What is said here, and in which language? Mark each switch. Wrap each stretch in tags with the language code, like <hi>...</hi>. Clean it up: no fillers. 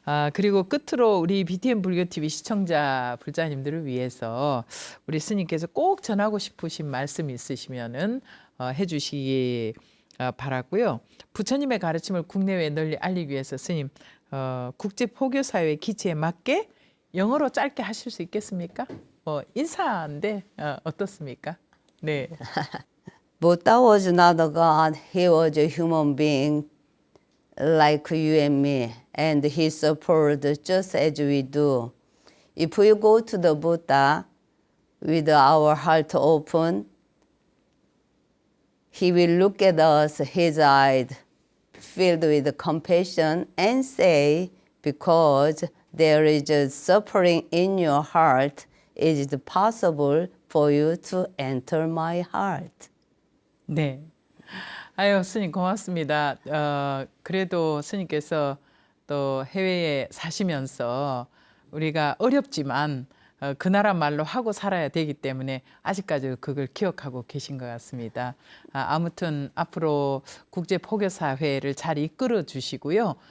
<ko>아, 그리고 끝으로 우리 BTN 불교 TV 시청자 불자님들을 위해서 우리 스님께서 꼭 전하고 싶으신 말씀 있으시면은 해주시기 바라고요. 부처님의 가르침을 국내외에 널리 알리기 위해서 스님 국제 포교 사회의 기치에 맞게 영어로 짧게 하실 수 있겠습니까? 인사인데 어떻습니까? 네.</ko> <en>Buddha was not a god, he was a human being like you and me, and he suffered just as we do. If we go to the Buddha with our heart open, he will look at us, his eyes filled with compassion, and say, because there is a suffering in your heart, is it possible for you to enter my heart?</en> <ko>네. 아유, 스님 고맙습니다. 그래도 스님께서 또 해외에 사시면서 우리가 어렵지만 그 나라 말로 하고 살아야 되기 때문에 아직까지 그걸 기억하고 계신 것 같습니다. 아무튼 앞으로 국제포교사회를 잘 이끌어 주시고요.</ko>